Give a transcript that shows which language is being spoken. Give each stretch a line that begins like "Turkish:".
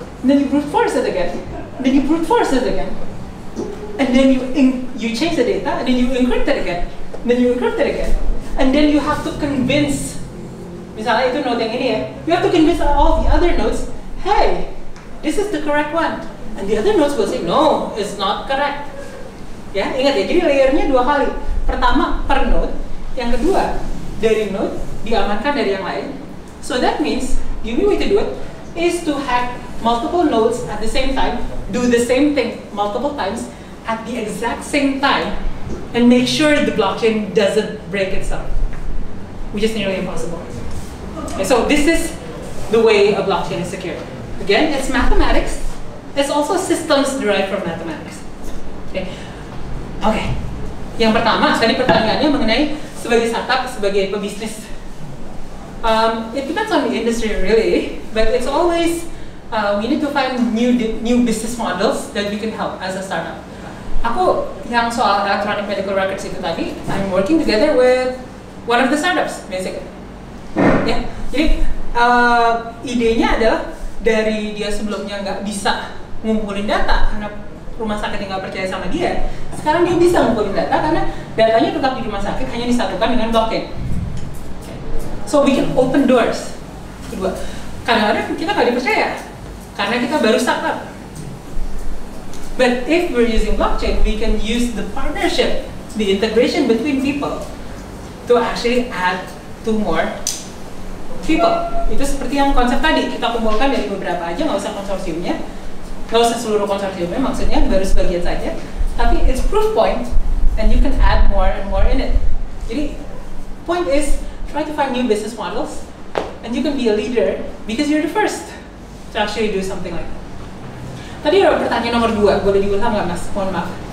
English: And then you brute force it again. And then you brute force it again. And then you change the data, and then you encrypt it again. And then you encrypt it again. And then you have to convince,
Indonesian: misalnya itu node yang ini ya,
English: you have to convince all the other nodes, hey, this is the correct one. And the other nodes will say, no, it's not correct.
Indonesian: Ya, ingat ya, jadi layernya 2 kali. Pertama, per node. Yang kedua, dari node diamankan dari yang lain.
English: So that means, the only way to do it is to hack multiple nodes at the same time, do the same thing multiple times at the exact same time, and make sure the blockchain doesn't break itself, which is nearly impossible. Okay, so this is the way a blockchain is secured. Again, it's mathematics. It's also systems derived from mathematics. Okay. Okay.
Indonesian: Yang pertama, tadi pertanyaannya mengenai sebagai startup, sebagai pebisnis.
English: It depends on the industry really, but it's always we need to find new business models that we can help as a startup.
Indonesian: Aku yang soal
English: electronic medical records itu tadi, I'm working together with one of the startups, basically.
Indonesian: Ya, jadi idenya adalah dari dia sebelumnya nggak bisa ngumpulin data karena rumah sakit yang nggak percaya sama dia, sekarang dia bisa ngumpulin data karena datanya tetap di rumah sakit, hanya disatukan dengan blockchain.
English: So we can open doors.
Indonesian: Kedua, kadang-kadang kita nggak dipercaya karena kita baru startup.
English: But if we're using blockchain, we can use the partnership, the integration between people to actually add to more people.
Indonesian: Itu seperti yang konsep tadi, kita kumpulkan dari beberapa aja, nggak usah konsorsiumnya, nggak usah seluruh konsorsiumnya, maksudnya baru sebagian saja.
English: Tapi it's proof point, and you can add more and more in it. Jadi, point is, try to find new business models, and you can be a leader because you're the first to actually do something like that.
Indonesian: Tadi ada pertanyaan nomor 2, boleh diulang nggak mas? Mohon maaf.